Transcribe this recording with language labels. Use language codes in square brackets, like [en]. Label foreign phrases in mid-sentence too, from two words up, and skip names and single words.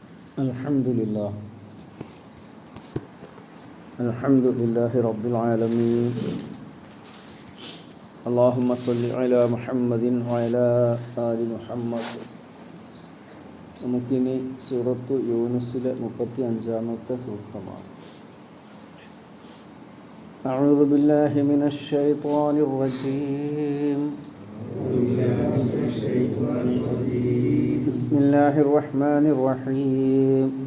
[ar] Alhamdulillah. الحمد لله رب العالمين. اللهم صل على محمد وعلى آل محمد. [ml] നമുക്കിനി സൂറത്തു യൂനുസിലെ 35-ാമത്തെ സൂക്തമാണ്. [ar] أعوذ بالله من الشيطان الرجيم. بسم الله الرحمن الرحيم.